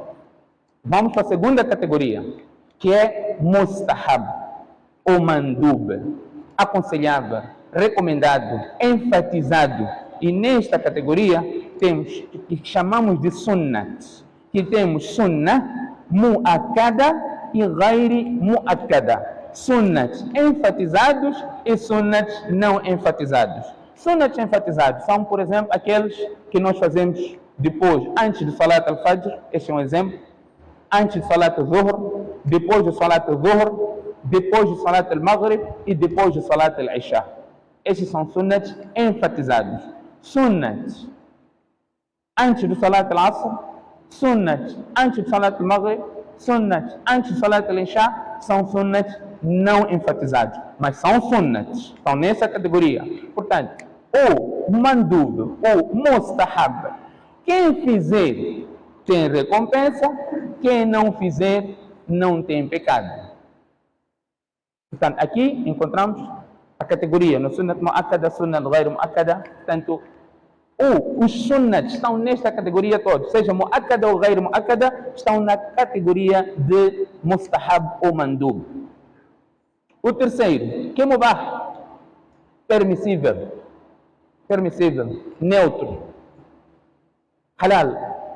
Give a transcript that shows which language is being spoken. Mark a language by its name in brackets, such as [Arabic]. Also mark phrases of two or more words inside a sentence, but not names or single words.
[Portuguese] Vamos para a segunda categoria, que é mustahab ou mandub, aconselhável, recomendado, enfatizado. E nesta categoria temos o que chamamos de sunnat, que temos [Arabic] sunnah mu'akkada [Portuguese] e [Arabic] ghairi mu'akkada. [Portuguese] Sunnat enfatizados e sunnat não enfatizados. Sunnat enfatizados são, por exemplo, aqueles que nós fazemos depois, antes de [Arabic] Salat al-Fajr, [Portuguese] este é um exemplo, antes de [Arabic] Salat al-Zuhr, [Portuguese] depois de [Arabic] Salat al-Zuhr, [Portuguese] depois de [Arabic] Salat al-Maghrib [Portuguese] e depois de [Arabic] Salat al-Isha. [Portuguese] Estes são sunnats enfatizados. Sunnats antes do [Arabic] Salat al-Asr, [Portuguese] sunnats antes de [Arabic] Salat al-Maghrib, [Portuguese] sunnats antes de [Arabic] Salat al-Isha, [Portuguese] são sunnats não enfatizados, mas são sunnats, estão nessa categoria. Portanto, o mandub, o mustahab, quem fizer tem recompensa, quem não fizer não tem pecado. Portanto, aqui encontramos a categoria no [Arabic] sunnat mu'akkada, sunnat ghairu mu'akkada. [Portuguese] Portanto, Ou os sunnats estão nesta categoria toda, seja mu'akkada ou [Arabic] ghayr mu'akkada, [Portuguese] estão na categoria de mustahab ou mandub. O terceiro, que é mubah, permissível, neutro, halal.